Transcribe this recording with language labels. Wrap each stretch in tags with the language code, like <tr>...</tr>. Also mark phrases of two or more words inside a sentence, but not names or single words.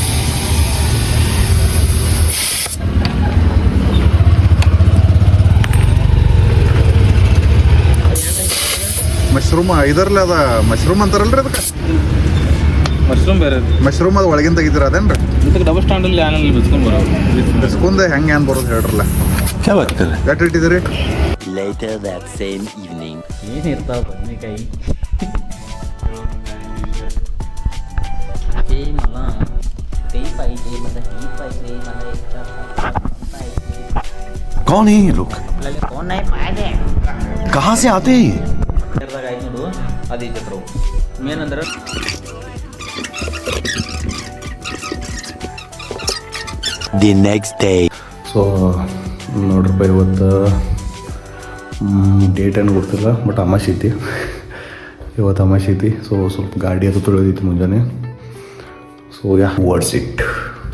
<kn>ಮಶ್ರೂಮ್ ಇದರ್ಲಿ ಅದ ಮಶ್ರೂಮ್ ಅಂತಾರಲ್ರಿ ಅದಕ್ಕೆ. ಮಶ್ರೂಮ್ ಬೇರೆ ಮಶ್ರೂಮ್ ಅದು ಒಳಗಿಂದ ತೆಗಿತೀರ ಅದೇನ್ರಿ? ಇದಕ್ಕೆ ಡಬಲ್ ಸ್ಟ್ಯಾಂಡಲ್ಲಿ ಯಾನಲ್ಲಿ ಬಿಸ್ಕೊಂಡೆ ಹೆಂಗೆ ಏನು ಬರೋದು ಹೇಳ್ರಲ್ಲ. ಗಟ್ಟಿ ಇಟ್ಟಿದ್ದೀರಿ.</kn> <en>Later that same evening.</en> <kn>ಏನಿರ್ತಾವ ಬದನೆಕಾಯಿ</kn> <hi>कौन है ये लोग? कहाँ से आते हैं ये?</hi> <kn>ಆಯ್ತು ನೋಡು. ಅದು ಮೇನ್ ಅಂದ್ರೆ</kn> <en>The next day.</en> <kn>ಸೊ ನೋಡ್ರಪ್ಪ ಇವತ್ತು ಡೇಟ್ ಏನು ಗೊತ್ತಿಲ್ಲ ಬಟ್ ಅಮಾಶೆ ಐತಿ ಇವತ್ತು ಅಮಾಶೆ ಐತಿ. ಸೊ ಸ್ವಲ್ಪ ಗಾಡಿ ಅದು ತೊಳೆದಿತ್ತು ಮುಂಜಾನೆ.</kn> <en>so ya what's it.</en>